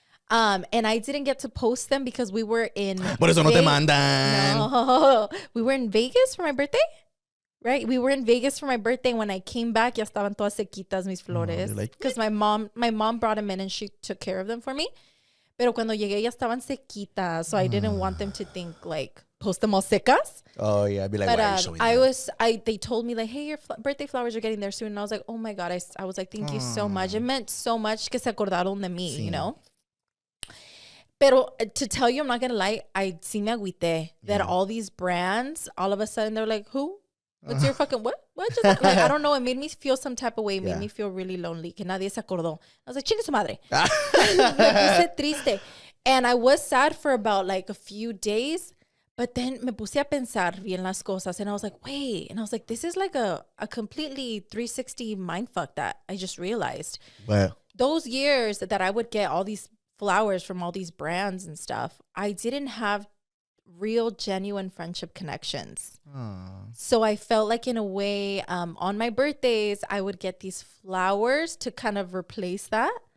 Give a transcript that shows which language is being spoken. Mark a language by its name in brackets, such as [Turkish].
[English] And I didn't get to post them because we were in [Spanish] Por eso no te mandan. No. [English] We were in Vegas for my birthday. Right? We were in Vegas for my birthday. When I came back, [Spanish] ya estaban todas sequitas mis flores. [English] Because my mom brought them in and she took care of them for me. [Spanish] Pero cuando llegué, ya estaban sequitas. [English] So I didn't want them to think like, post them all secas. Oh yeah, I'd be like, but, why are you showing them? They told me like, hey, your birthday flowers are getting there soon. And I was like, oh my God. I was like, thank you so much. It meant so much [Spanish] que se acordaron de mí, [English] you know? Pero to tell you, I'm not going to lie, I [Spanish] sí me agüité [English] that all these brands, all of a sudden, they're like, who? What's your fucking, what? Just, like, I don't know. It made me feel some type of way. It made me feel really lonely. [Spanish] Que nadie se acordó. [English] I was like, [Spanish] chingue su madre. Me puse triste. [English] And I was sad for about like a few days. But then [Spanish] me puse a pensar bien las cosas. [English] And I was like, wait. And I was like, this is like a completely 360 mindfuck that I just realized. Well, those years that I would get all these flowers from all these brands and stuff, I didn't have real genuine friendship connections. So I felt like in a way on my birthdays I would get these flowers to kind of replace that.